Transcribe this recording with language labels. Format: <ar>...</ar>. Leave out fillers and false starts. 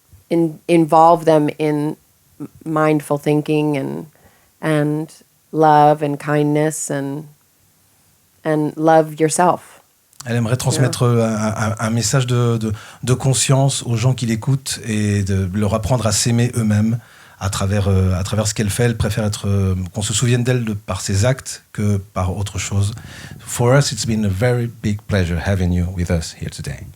<en>involve them in mindful thinking and love and kindness and love yourself.</en> <fr>Elle aimerait transmettre un message de conscience aux gens qui l'écoutent et de leur apprendre à s'aimer eux-mêmes à travers ce qu'elle fait. Elle préfère qu'on se souvienne d'elle par ses actes que par autre chose.</fr> <en>For us, it's been a very big pleasure having you with us here today.</en>